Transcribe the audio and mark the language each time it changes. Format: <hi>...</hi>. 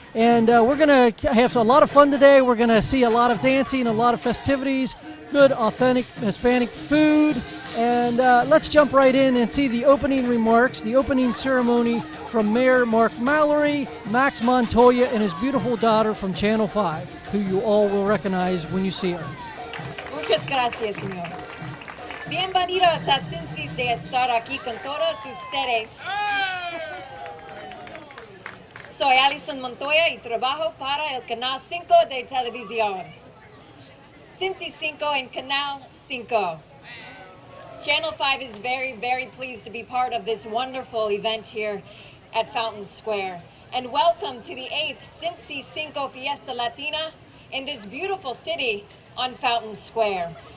<en>And we're going to have a lot of fun today. We're going to see a lot of dancing, a lot of festivities, good, authentic Hispanic food. And let's jump right in and see the opening remarks, the opening ceremony from Mayor Mark Mallory, Max Montoya, and his beautiful daughter from Channel 5, who you all will recognize when you see her.</en> <es>Muchas gracias, señor. Bienvenidos a Cincy, de estar aquí con todos ustedes. Soy Alison Montoya y trabajo para el Canal 5 de televisión. Cincy Cinco en Canal 5.</es> <en>Channel 5 is very, very pleased to be part of this wonderful event here at Fountain Square. And welcome to the 8th Cincy Cinco Fiesta Latina in this beautiful city on Fountain Square.</en>